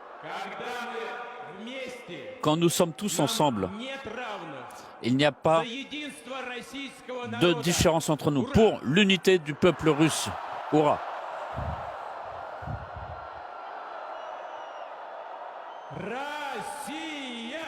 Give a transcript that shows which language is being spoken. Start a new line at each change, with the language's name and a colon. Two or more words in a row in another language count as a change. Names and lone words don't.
Russian: Когда мы вместе,
French: Quand nous sommes tous ensemble,
Russian: нет равных.
French: il n'y a pas
Russian: За единство российского
French: de
Russian: народа.
French: différence entre nous. Pour l'unité du peuple russe. Hurrah!
Russian: Россия!